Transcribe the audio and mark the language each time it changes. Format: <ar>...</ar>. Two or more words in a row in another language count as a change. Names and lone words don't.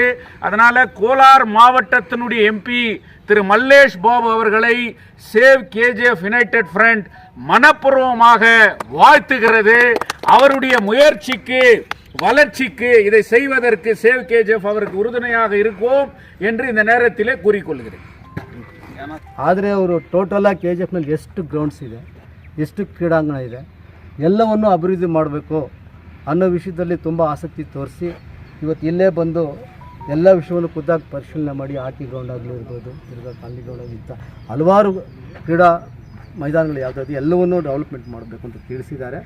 <ta>அதனால் கோலார் மாவட்டத்தினுடைய எம்பி திரு மல்லேஷ் பாபு அவர்களை சேவ் கேஜிஎஃப் யுனைடெட் ஃப்ரண்ட் மனப்பூர்வமாக வாழ்த்துகிறது. அவருடைய முயற்சிக்கு, வளர்ச்சிக்கு, இதை செய்வதற்கு சேவ் கேஜிஎஃப் அவருக்கு உறுதுணையாக இருக்கும் என்று இந்த நேரத்திலே கூறிக்கொள்கிறேன்.</ta> <kn>ಆದರೆ ಅವರು ಟೋಟಲಾಗಿ KGFನಲ್ಲಿ ಎಷ್ಟು ಗ್ರೌಂಡ್ಸ್ ಇದೆ, ಎಷ್ಟು ಕ್ರೀಡಾಂಗಣ ಇದೆ, ಎಲ್ಲವನ್ನು ಅಭಿವೃದ್ಧಿ ಮಾಡಬೇಕು ಅನ್ನೋ ವಿಷಯದಲ್ಲಿ ತುಂಬ ಆಸಕ್ತಿ ತೋರಿಸಿ ಇವತ್ತು ಇಲ್ಲೇ ಬಂದು ಎಲ್ಲ ವಿಷಯವನ್ನು ಖುದ್ದಾಗಿ ಪರಿಶೀಲನೆ ಮಾಡಿ, ಹಾಕಿ ಗ್ರೌಂಡ್ ಆಗಲಿ ಇರ್ಬೋದು, ತಿರ್ಗಾ ಕಾಲನಿ ಗ್ರೌಂಡ್ ಆಗಲಿ, ಇಂಥ ಹಲವಾರು ಕ್ರೀಡಾ ಮೈದಾನಗಳು ಯಾವುದಾದ್ರು ಎಲ್ಲವನ್ನೂ ಡೆವಲಪ್ಮೆಂಟ್ ಮಾಡಬೇಕು ಅಂತ ತಿಳಿಸಿದ್ದಾರೆ.</kn>